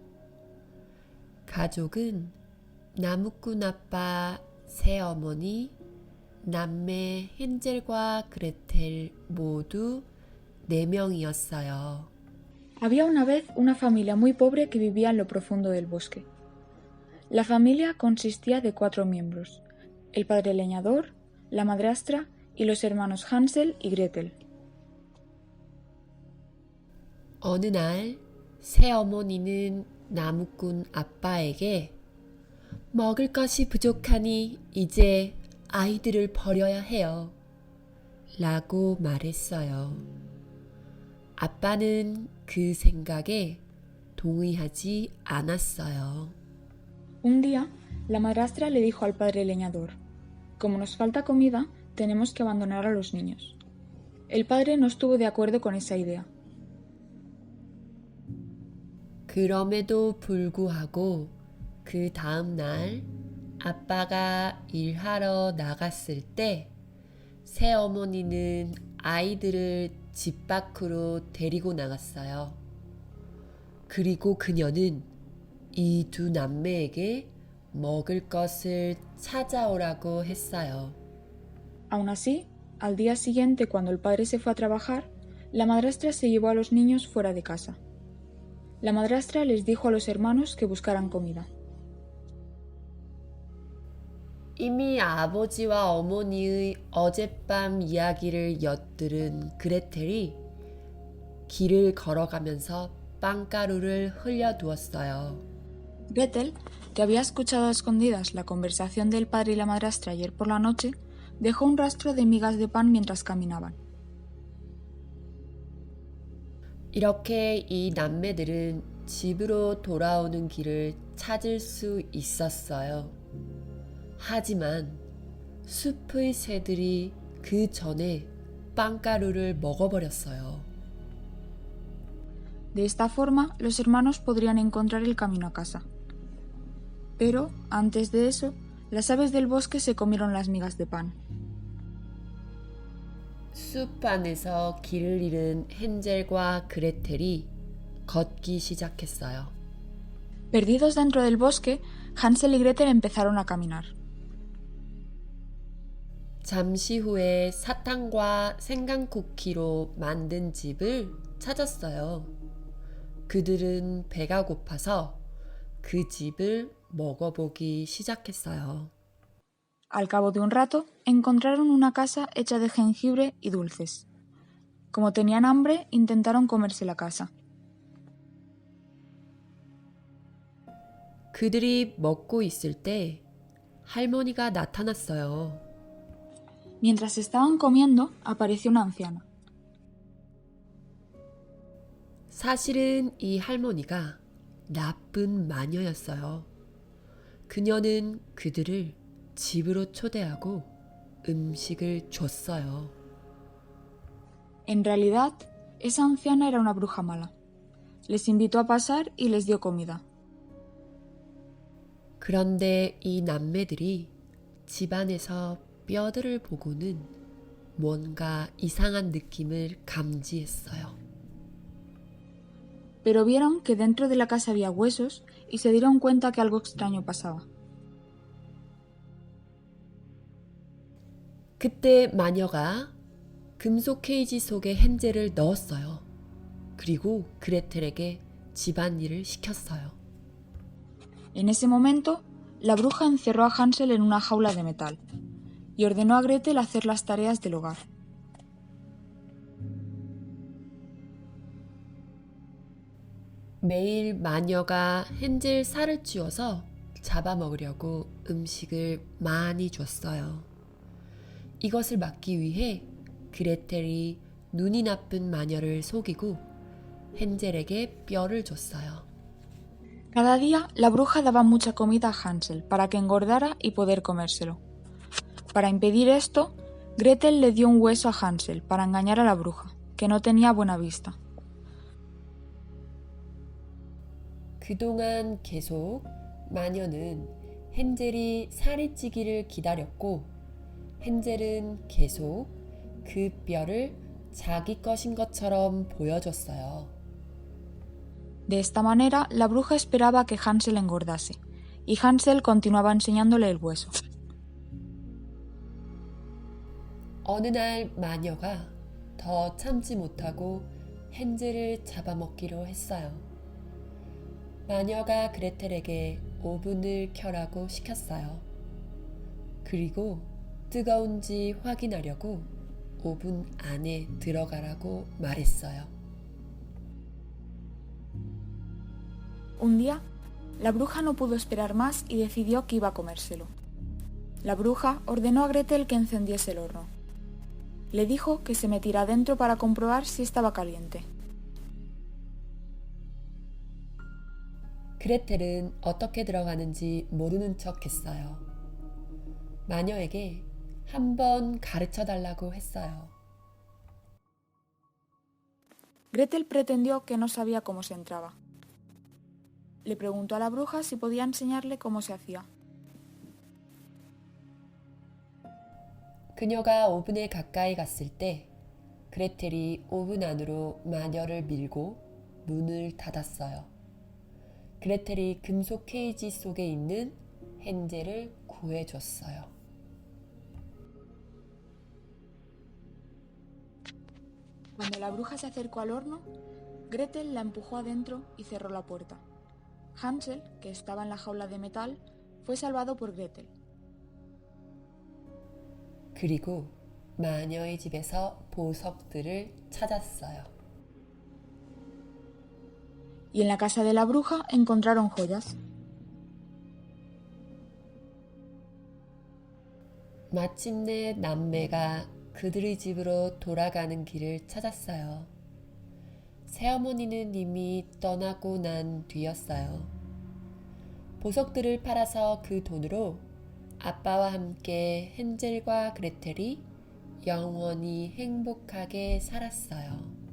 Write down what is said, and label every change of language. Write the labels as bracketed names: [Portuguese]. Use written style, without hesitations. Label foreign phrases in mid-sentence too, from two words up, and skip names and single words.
[Korean] 가족은 나무꾼 아빠, 새어머니, 남매 헨젤과 그레텔 모두 4명이었어요. [Spanish] Había una vez una familia muy pobre que vivía en lo profundo del bosque. La familia consistía de 4 miembros: el padre leñador, la madrastra y los hermanos Hansel y Gretel. [Korean] 어느 날 새어머니는 나무꾼 아빠에게 먹을 것이 부족하니 이제 아이들을 버려야 해요. 라고 말했어요. 아빠는 그 생각에 동의하지 않았어요. [Spanish] Un día, la madrastra le dijo al padre leñador: como nos falta comida, tenemos que abandonar a los niños. El padre no estuvo de acuerdo con esa idea. [Korean] 그럼에도 불구하고 그 다음 날 아빠가 일하러 나갔을 때 새어머니는 아이들을 집 밖으로 데리고 나갔어요. 그리고 그녀는 이 2 남매에게 먹을 것을 찾아오라고 했어요. [Spanish] Aún así, al día siguiente, cuando el padre se fue a trabajar, la madrastra se llevó a los niños fuera de casa. La madrastra les dijo a los hermanos que buscaran comida. [Korean] 이미 아버지와 어머니의 어젯밤 이야기를 엿들은 그레텔이 길을 걸어가면서 빵가루를 흘려두었어요. [Spanish] Gretel, que había escuchado a escondidas la conversación del padre y la madrastra ayer por la noche, dejó un rastro de migas de pan mientras caminaban. [Korean] 이렇게 이 남매들은 집으로 돌아오는 길을 찾을 수 있었어요. 하지만 숲의 새들이 그 전에 빵가루를 먹어버렸어요. [Spanish] De esta forma, los hermanos podrían encontrar el camino a casa. Pero, antes de eso, las aves del bosque se comieron las migas de pan. [Korean] 숲 안에서 길을 잃은 헨젤과 그레텔이 걷기 시작했어요. [Spanish] Perdidos dentro del bosque, Hansel y Gretel empezaron a caminar. [Korean] 잠시 후에 사탕과 생강 쿠키로 만든 집을 찾았어요. 그들은 배가 고파서 그 집을 먹어보기 시작했어요. [Spanish] Al cabo de un rato, encontraron una casa hecha de jengibre y dulces. Como tenían hambre, intentaron comerse la casa. [Korean] 그들이 먹고 있을 때 할머니가 나타났어요. [Spanish] Mientras estaban comiendo, apareció una anciana. [Korean] 사실은 이 할머니가 나쁜 마녀였어요. 그녀는 그들을 집으로 초대하고 음식을 줬어요. [Spanish] En realidad, esa anciana era una bruja mala. Les invitó a pasar y les dio comida. [Korean] 그런데 이 남매들이 집안에서 뼈들을 보고는 뭔가 이상한 느낌을 감지했어요. [Spanish] Pero vieron que dentro de la casa había huesos y se dieron cuenta que algo extraño pasaba. [Korean] 그때 마녀가 금속 케이지 속에 헨젤을 넣었어요. 그리고 그레텔에게 집안일을 시켰어요. [Spanish] En ese momento, la bruja encerró a Hansel en una jaula de metal y ordenó a Gretel hacer las tareas del hogar. [Korean] 매일 마녀가 헨젤 살을 찌워서 잡아먹으려고 음식을 많이 줬어요. 이것을 막기 위해 그레텔이 눈이 나쁜 마녀를 속이고 헨젤에게 뼈를 줬어요. [Spanish] Cada día, la bruja daba mucha comida a Hansel para que engordara y poder comérselo. Para impedir esto, Gretel le dio un hueso a Hansel para engañar a la bruja, que no tenía buena vista. [Korean] 그동안 계속 마녀는 헨젤이 살이 찌기를 기다렸고 헨젤은 계속 그 뼈를 자기 것인 것처럼 보여줬어요. [Spanish] De esta manera, la bruja esperaba que Hansel engordase, y Hansel continuaba enseñándole el hueso. [Korean] 어느 날 마녀가 더 참지 못하고 헨젤을 잡아먹기로 했어요. 마녀가 그레텔에게 오븐을 켜라고 시켰어요. 그리고 뜨거운지 확인하려고 오븐 안에 들어가라고 말했어요. [Spanish] Un día, la bruja no pudo esperar más y decidió que iba a comérselo. La bruja ordenó a Gretel que encendiese el horno. Le dijo que se metiera dentro para comprobar si estaba caliente. [Korean] 그레텔은 어떻게 들어가는지 모르는 척 했어요. 마녀에게 한번 가르쳐 달라고 했어요. [Spanish] Gretel pretendió que no sabía cómo se entraba. Le preguntó a la bruja si podía enseñarle cómo se hacía. [Korean] 그녀가 오븐에 가까이 갔을 때 그레텔이 오븐 안으로 마녀를 밀고 문을 닫았어요. 그레텔이 금속 케이지 속에 있는 헨젤을 구해줬어요. [Spanish] Cuando la bruja se acercó al horno, Gretel la empujó adentro y cerró la puerta. Hansel, que estaba en la jaula de metal, fue salvado por Gretel. [Korean] 그리고 마녀의 집에서 보석들을 찾았어요. [Spanish] Y en la casa de la bruja encontraron joyas. [Korean] 마침내 남매가 그들의 집으로 돌아가는 길을 찾았어요. 새어머니는 이미 떠나고 난 뒤였어요. 보석들을 팔아서 그 돈으로 아빠와 함께 헨젤과 그레텔이 영원히 행복하게 살았어요.